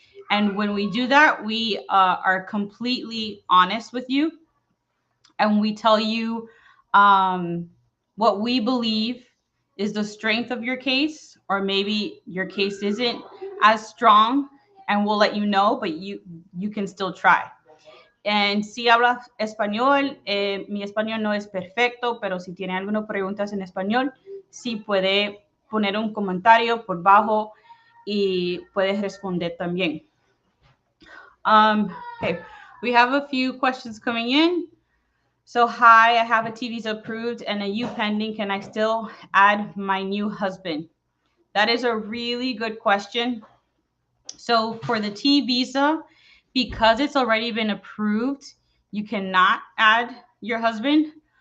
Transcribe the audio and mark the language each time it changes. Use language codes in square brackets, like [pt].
[en] And when we do that, we are completely honest with you and we tell you what we believe is the strength of your case, or maybe your case isn't as strong, and we'll let you know, but you can still try. [es] And si hablas español, mi español no es perfecto, pero si tiene algunas preguntas en español, sí puede poner un comentario por bajo y puedes responder también. [en] Okay, we have a few questions coming in. So, hi, I have a T visa approved and a U pending. Can I still add my new husband? That is a really good question. So, for the T visa, because it's already been approved, you cannot add your husband.